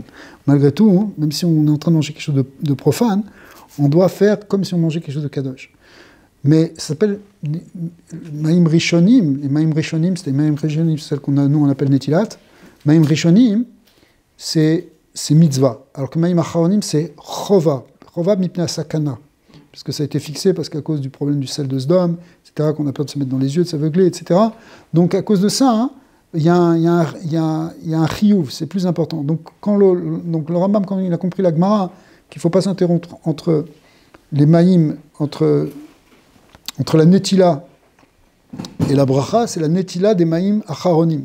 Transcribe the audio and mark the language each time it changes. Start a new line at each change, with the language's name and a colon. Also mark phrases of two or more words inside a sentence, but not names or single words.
French: Malgré tout, hein, même si on est en train de manger quelque chose de profane, on doit faire comme si on mangeait quelque chose de kadosh. Mais ça s'appelle
Hebrew: מים ראשונים.
French: Les
Hebrew: מים ראשונים,
French: c'est les
Hebrew: מים ראשונים,
French: c'est celle nous on appelle Netilat.
Hebrew: מים ראשונים,
French: c'est mitzvah. Alors que
Hebrew: מים אחרונים,
French: c'est chova.
Hebrew: חובה מפני סכנה.
French: Parce que ça a été fixé, parce qu'à cause du problème du sel de Sdom, etc., qu'on a peur de se mettre dans les yeux, de s'aveugler, etc. Donc à cause de ça, hein, il y a un chiyuv, c'est plus important. Donc le Rambam, quand il a compris la Gemara, qu'il ne faut pas s'interrompre entre les maïm, entre la netila et la bracha, c'est la netila des
Hebrew: מים אחרונים.